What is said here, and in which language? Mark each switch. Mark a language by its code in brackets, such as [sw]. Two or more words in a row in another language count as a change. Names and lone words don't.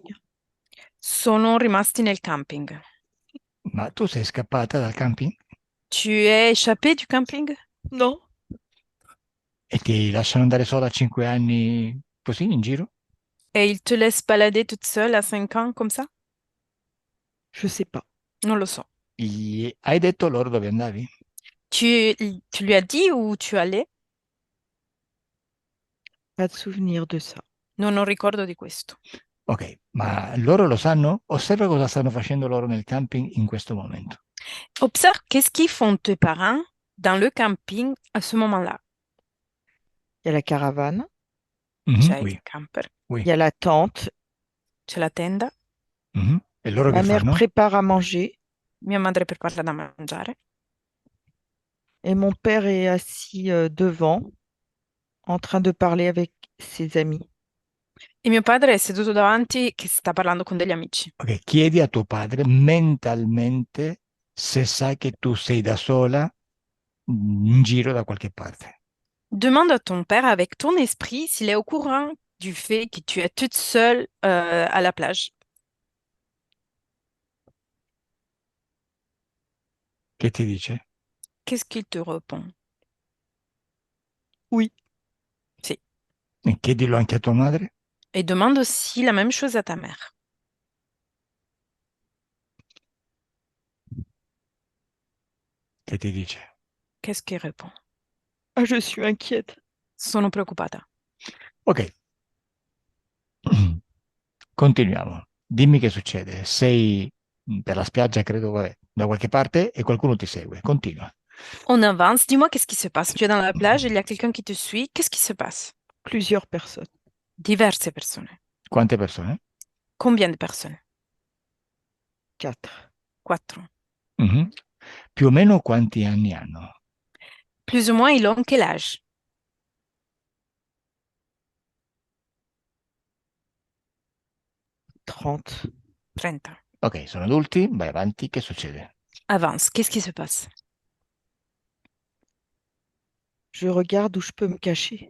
[it] Sono rimasti nel camping. Ma tu sei scappata dal camping [fr] Tu es échappée du camping? Non, [it] e ti lasciano andare sola a 5 anni così in giro? [fr] Et ils te laissent balader toute seule à 5 ans comme ça? je sais pas. [it] Non lo so. Hai detto loro dove andavi? [fr] Tu lui as dit où tu allais? Pas de souvenir de ça. [it] Non ho ricordo di questo. Ok, ma loro lo sanno? Osserva cosa stanno facendo loro nel camping in questo momento. [fr] Observe qu'est-ce qu'ils font tes parents dans le camping à ce moment-là. Il y a la caravane, Mhm, [it] C'è il [fr] oui, [it] camper, [fr] il oui. y a la tente, [it] c'è la tenda, Mhm. E loro che [fr] ma mère [it] fanno? [fr] prépare à manger [it] mia madre prepara da mangiare [fr] et mon père est assis devant en train de parler avec ses amis. [it] e mio padre è seduto davanti che sta parlando con degli amici. Ok, chiedi a tuo padre mentalmente se sa che tu sei da sola in giro da qualche parte. [fr] Demande à ton père avec ton esprit s'il est au courant du fait que tu es toute seule à la plage. [it] Che ti dice? [fr] Qu'est-ce qu'il te répond? Oui, [it] Sì. E chiedilo anche a tua madre. [fr] Et demande aussi la même chose à ta mère. [it] Che ti dice? [fr] Qu'est-ce qu'il répond? ah, je suis inquiète. [it] Sono preoccupata. Ok, continuiamo. Dimmi che succede. Sei per la spiaggia, credo, vabbè, da qualche parte e qualcuno ti segue. Continua. [fr] On avance. Dis-moi, qu'est-ce qui se passe? Tu es dans la plage, il y a quelqu'un qui te suit. Qu'est-ce qui se passe? Plusieurs personnes. [it] Diverse persone. Quante persone? [fr] Combien de personnes? 4. [it] 4. Mhm. Più o meno quanti anni hanno? [fr] Plus ou moins, ils ont quel âge? 30. [it] 30. Ok, sono adulti, vai avanti, che succede? [fr] Avance. Qu'est-ce qui se passe? Je regarde où je peux me cacher